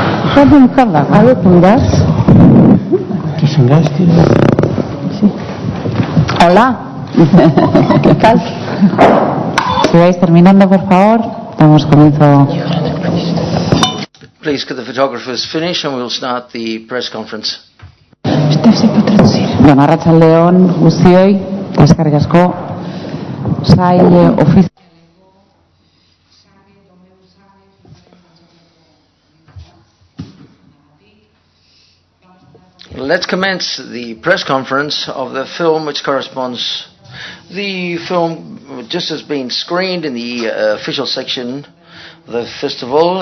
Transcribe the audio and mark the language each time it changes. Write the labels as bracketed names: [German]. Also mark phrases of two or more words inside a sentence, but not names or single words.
[Spanish] ¿Algo con gas? ¿Qué sin gas, tío? Sí. Hola. ¿Qué tal? Si vais terminando, por favor, damos comienzo. [English] Please, could the photographers finish and we'll start the press conference. [Basque] Bueno, arratsaldeon guztioi, eskerrik asko. Sail ofizial. [English] Let's commence the press conference of the film which corresponds. The film just has been screened in the official section of the festival.